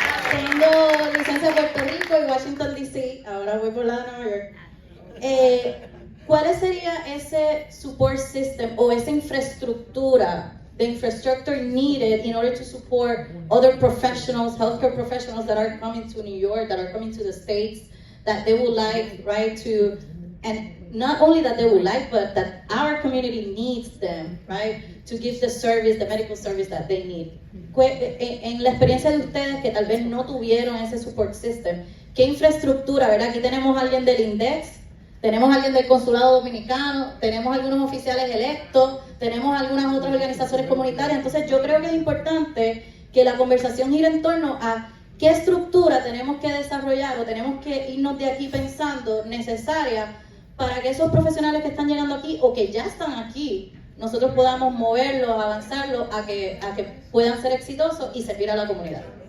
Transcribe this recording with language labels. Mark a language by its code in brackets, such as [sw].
[es] Tengo licencia de Puerto Rico y Washington DC, ahora voy por la de Nueva York. ¿Cuál sería ese support system o esa infraestructura, [en] the infrastructure needed in order to support other professionals, healthcare professionals that are coming to New York, that are coming to the States, that they would like, right, to, and not only that they would like, but that our community needs them, right, to give the service, the medical service that they need. [es] En la experiencia de ustedes que tal vez no tuvieron ese support system, ¿qué infraestructura, verdad? Aquí tenemos a alguien del INDEX, tenemos a alguien del Consulado Dominicano, tenemos algunos oficiales electos, tenemos algunas otras organizaciones comunitarias. Entonces yo creo que es importante que la conversación gire en torno a qué estructura tenemos que desarrollar o tenemos que irnos de aquí pensando necesaria para que esos profesionales que están llegando aquí o que ya están aquí, nosotros podamos moverlos, avanzarlos a que puedan ser exitosos y servir a la comunidad.